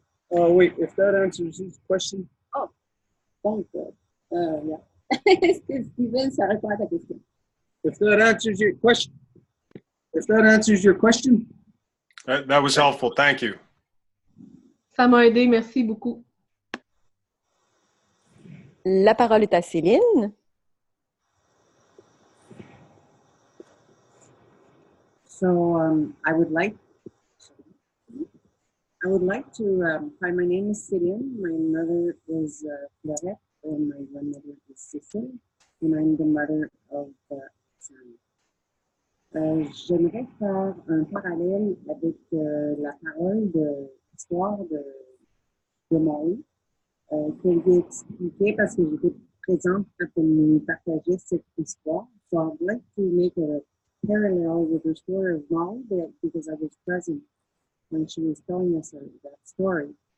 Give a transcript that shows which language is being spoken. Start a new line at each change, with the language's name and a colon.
English: Oh, wait, if that answers his question. Oh, donc, yeah.
French: Est-ce que Steven, ça répond à ta question?
English: If that answers your question. If that answers your question. That was helpful. Thank you.
French: Ça m'a aidé. Merci beaucoup. La parole est à Céline.
English: So I would like to, hi, my name is Céline. My mother is Florette, and my grandmother is Cecil, and I'm the mother of Sam.
French: J'aimerais faire un parallèle avec la parole de l'histoire de Marie, qu'elle lui expliquait parce que j'étais présente quand elle nous partageait cette histoire.
English: So I'd like to make a parallel with the story of Marie because I was present when she was telling us that story.